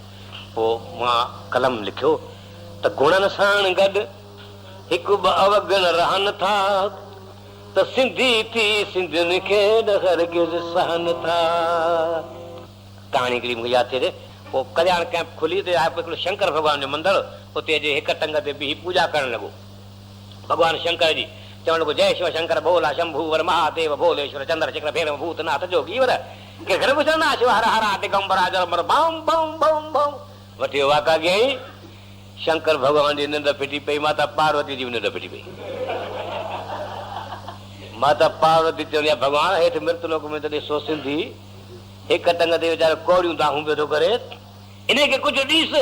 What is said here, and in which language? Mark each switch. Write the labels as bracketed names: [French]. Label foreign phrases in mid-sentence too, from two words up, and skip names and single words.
[Sindhi] पोइ मां कलम लिखियो त गुणनि सां गॾु हिकु ॿ अवगण रहनि था, त सिंधी थी सिंधियुनि खे हरगिज़ सहनि था। कहाणी हिकिड़ी मूंखे यादि थिए। पोइ कल्याण कैंप खुली त हिकिड़ो शंकर भॻवान जो मंदरु, उते जे हिक टंग ते बीही पूजा करणु लॻो भॻवान शंकर जी। चवणु लॻो [Hindi] जय शिव शंकर भोला शंभू वर महादेव भोलेश्वर चंद्र चक्र भेण भूतनाथ जोगी वर के घर पुछंदा शिव हर हरा दिगंबरा जलमर बम बम बम बम। [Sindhi] वठी वाका कयईं, शंकर भॻवान जी निंड फिटी पई, माता पार्वती जी बि निंड फिटी पई। माता पार्वती चवंदी आहे भॻवान हेठि मृतलोक में त ॾिसो सिंधी हिक टंग ते वीचारो कोड़ियूं दाहूं वेठो करे, इनखे कुझु ॾिस।